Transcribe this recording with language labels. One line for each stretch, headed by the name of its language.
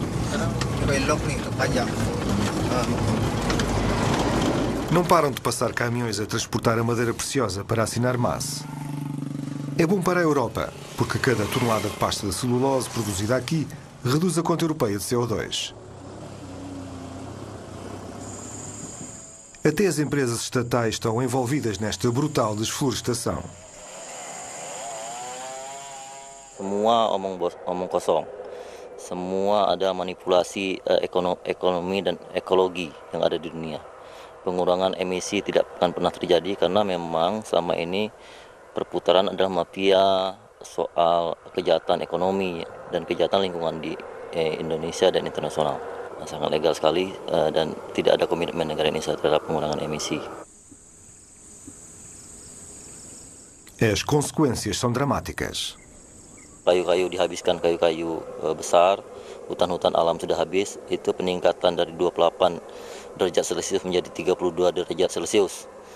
Indonesian: Sekarang belok nih untuk pajak.
Portuguese: Não param de passar caminhões a transportar a madeira preciosa para assinar MAS. É bom para a Europa, porque cada tonelada de pasta de celulose produzida aqui reduz a conta europeia de CO2. Até as empresas estatais estão envolvidas nesta brutal desflorestação.
Indonesian: Semua omong kosong. Semua ada manipulasi ekonomi dan ekologi yang ada di dunia. Pengurangan emisi tidak akan pernah terjadi karena memang selama ini perputaran adalah mafia soal kejahatan ekonomi dan kejahatan lingkungan di Indonesia dan internasional. Sangat legal sekali dan tidak ada komitmen negara Indonesia terhadap pengurangan emisi.
Portuguese: As consequências são dramáticas.
Indonesian: Kayu-kayu dihabiskan, kayu-kayu besar, hutan-hutan alam sudah habis, itu peningkatan dari 28 derajat Celcius menjadi 32 derajat Celcius.